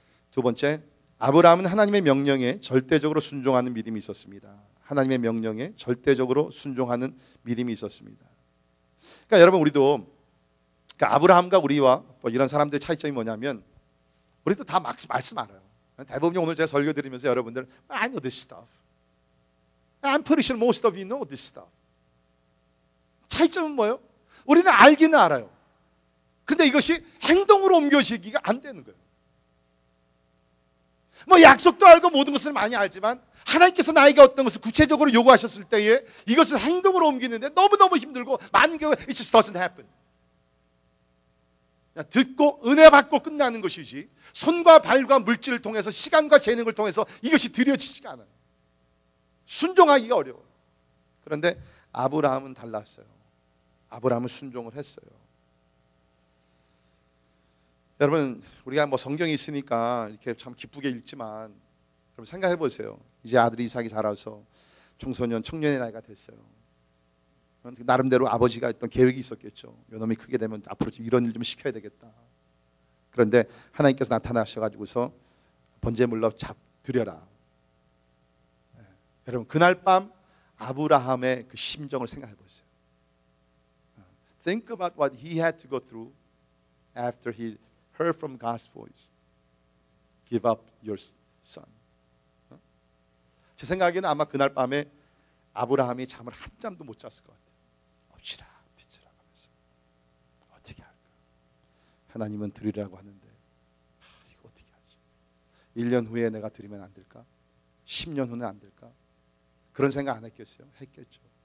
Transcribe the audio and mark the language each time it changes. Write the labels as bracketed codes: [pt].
[ko] 두 번째, 아브라함은 하나님의 명령에 절대적으로 순종하는 믿음이 있었습니다. 하나님의 명령에 절대적으로 순종하는 믿음이 있었습니다. 그러니까 여러분 우리도 그러니까 아브라함과 우리와 뭐 이런 사람들의 차이점이 뭐냐면 우리도 다 말씀 알아요. 대부분 오늘 제가 설교 드리면서 여러분들 [en] I know this stuff. I'm pretty sure most of you know this stuff. [ko] 차이점은 뭐예요? 우리는 알기는 알아요. 근데 이것이 행동으로 옮겨지기가 안 되는 거예요. 뭐 약속도 알고 모든 것을 많이 알지만 하나님께서 나에게 어떤 것을 구체적으로 요구하셨을 때에 이것을 행동으로 옮기는데 너무너무 힘들고 많은 경우에 [en] it just doesn't happen. [ko] 그냥 듣고 은혜 받고 끝나는 것이지 손과 발과 물질을 통해서 시간과 재능을 통해서 이것이 드려지지가 않아요. 순종하기가 어려워요. 그런데 아브라함은 달랐어요. 아브라함은 순종을 했어요. 여러분 우리가 뭐 성경이 있으니까 이렇게 참 기쁘게 읽지만 여러분 생각해 보세요. 이제 아들이 이삭이 자라서 청소년 청년의 나이가 됐어요. 나름대로 아버지가 했던 계획이 있었겠죠. 요놈이 크게 되면 앞으로 좀 이런 일 좀 시켜야 되겠다. 그런데 하나님께서 나타나셔가지고서 번제물로 드려라. 네. 여러분 그날 밤 아브라함의 그 심정을 생각해 보세요. [en] Think about what he had to go through after he heard from God's voice. Give up your son. [ko] 제 생각에는 아마 그날 밤에 아브라함이 잠을 한 잠도 못 잤을 것 같아요. 엎치락 뒤치락 하면서 어떻게 할까? 하나님은 드리라고 하는데 이거 어떻게 하지? 1년 후에 내가 드리면 안 될까? 10년 후는 안 될까? 그런 생각 안 했겠어요? 했겠죠.